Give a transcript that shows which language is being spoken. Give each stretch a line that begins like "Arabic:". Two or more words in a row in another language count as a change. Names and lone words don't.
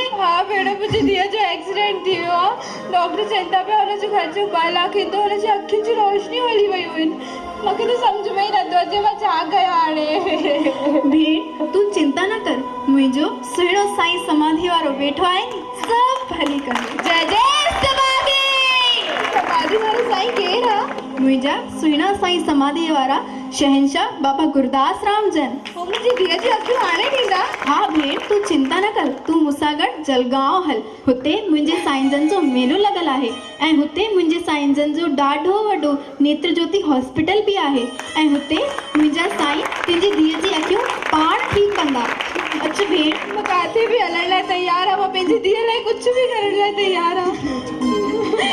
Sindhi: हाँ भेण मुंहिंजी धीअ जो एक्सीडेंट थी वियो आहे। डॉक्टर चवनि था पिया हुनजो ख़र्चो 2 लाख ईंदो, हुनजी अखियुनि जी रोशनी हली वियूं आहिनि। मूंखे त सम्झ में ई नथो अचे मां छा कयां हाणे। भेण तूं चिंता न कर, मुंहिंजो सुहिणो साईं समाधि वारो वेठो आहे, सभु भली कंदो। जय जय समाधि। समाधि वारो साईं केरु आहे? मुंहिंजा सुहिणा साईं समाधीअ वारा शहनशाह बाबा गुरदास राम जन। पोइ मुंहिंजी धीअ जी अखियूं हाणे ॾींदा? हा भेण, तूं चिंता न कर, तूं मूंसां गॾु जलगांव हल। हुते मुंहिंजे साईं जन जो मेलो लॻल आहे ऐं हुते मुंहिंजे साईं जन जो ॾाढो वॾो नेत्र ज्योति हॉस्पिटल बि आहे ऐं हुते मुंहिंजा साईं तुंहिंजी धीअ जी अखियूं पाण ठीकु कंदा। अच्छा भेण, मां काथे बि हलण लाइ तयारु आहियां, मां पंहिंजी धीअ लाइ कुझु बि करण लाइ तयारु आहियां।